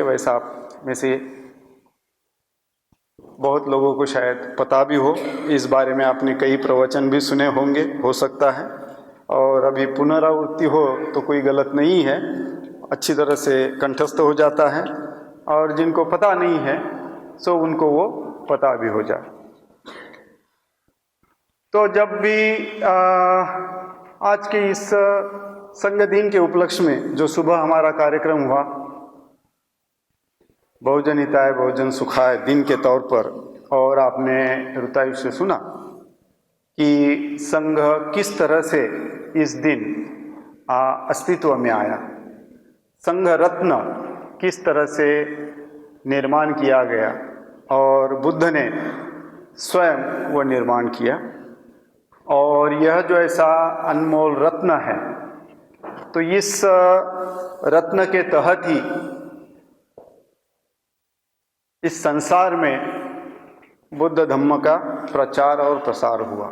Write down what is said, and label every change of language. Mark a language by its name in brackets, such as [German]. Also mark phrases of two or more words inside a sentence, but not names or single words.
[Hindi] वैसा आप में से बहुत लोगों को शायद पता भी हो, इस बारे में आपने कई प्रवचन भी सुने होंगे, हो सकता है, और अभी पुनरावृत्ति हो तो कोई गलत नहीं है, अच्छी तरह से कंठस्थ हो जाता है और जिनको पता नहीं है सो उनको वो पता भी हो जाए। तो जब भी आज के इस संघ दिन के उपलक्ष्य में जो सुबह हमारा कार्यक्रम हुआ [Pali] बहुजन हिताय बहुजन [Hindi] सुखाय दिन के तौर पर, और आपने रुतायु से सुना कि संघ किस तरह से इस दिन अस्तित्व में आया, संघ रत्न किस तरह से निर्माण किया गया और बुद्ध ने स्वयं वो निर्माण किया, और यह जो ऐसा अनमोल रत्न है तो इस रत्न के तहत ही इस संसार में बुद्ध धम्म का प्रचार और प्रसार हुआ।